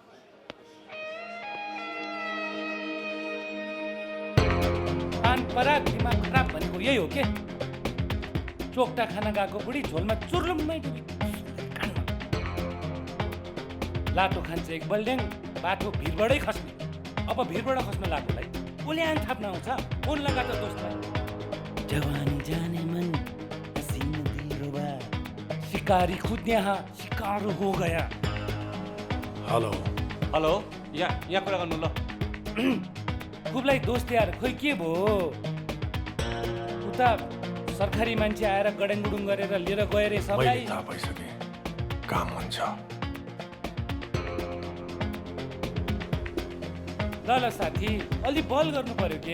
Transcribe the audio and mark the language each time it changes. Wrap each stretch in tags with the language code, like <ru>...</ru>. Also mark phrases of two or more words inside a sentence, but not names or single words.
<ne>पान पराग दिमाग खराब भनेको यही हो के? चोक्टा खाना गएको बुढी झोलमा चुर्लुम्मै डुबी कानमा। लाटो खान्छ एक बल्डेङ, बाटो भिरबाटै खस्ने। अब भिरबाट खस्न लागेलाई ओल्यान थाप्न आउँछ। फोन लगा त दोस्तलाई।</ne> <hi>जवानी जाने मन हसीन दिलरुबा, शिकारी खुद यहाँ शिकार हो गया।</hi> <ne>हेलो, यहाँ कुरा गर्नु ल। खुबलाई दोस्त यार, खोइ के भयो? उता सरकारी मान्छे आएर गडेङगुडुङ गरेर लिएर गए रे सबलाई। थाहा पाइसके, काम हुन्छ। ल साथी, अलि बल गर्नु पर्यो के?</ne>